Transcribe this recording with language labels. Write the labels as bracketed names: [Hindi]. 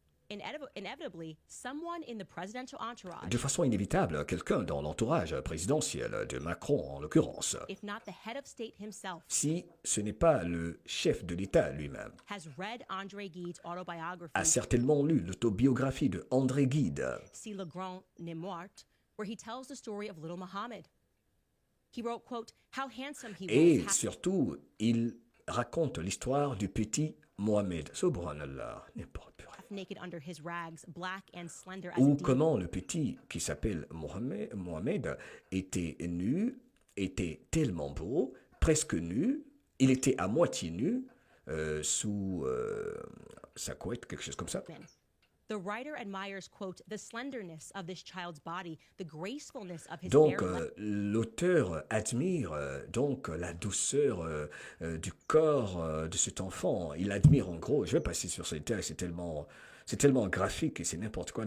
[English] inevitably, someone in the presidential entourage, [French] De façon inévitable, quelqu'un dans l'entourage présidentiel de Macron, en l'occurrence, [English] if not the head of state himself, [French] si ce n'est pas le chef de l'État lui-même, [English] has read André Gide's autobiography, [French] a certainement lu l'autobiographie de André Gide, [English] Si le Grand n'est mort, where he tells the story of little Muhammad. He wrote, quote, how handsome he [French] et [English] was, [French] surtout, il raconte l'histoire du petit Mohamed, subhanallah, n'importe quoi. [English] half naked under his rags, black and slender as a [French] Ou [English] demon. [French] comment le petit qui s'appelle Mohamed était nu, était tellement beau, presque nu, il était à moitié nu, sous sa couette, quelque chose comme ça. [English] The writer admires, quote, the slenderness of this child's body, the gracefulness of his [French] Donc, [English] bare [French] l'auteur admire donc la douceur du corps de cet enfant. Il admire en gros, je vais passer sur ces détails, c'est tellement graphique et c'est n'importe quoi.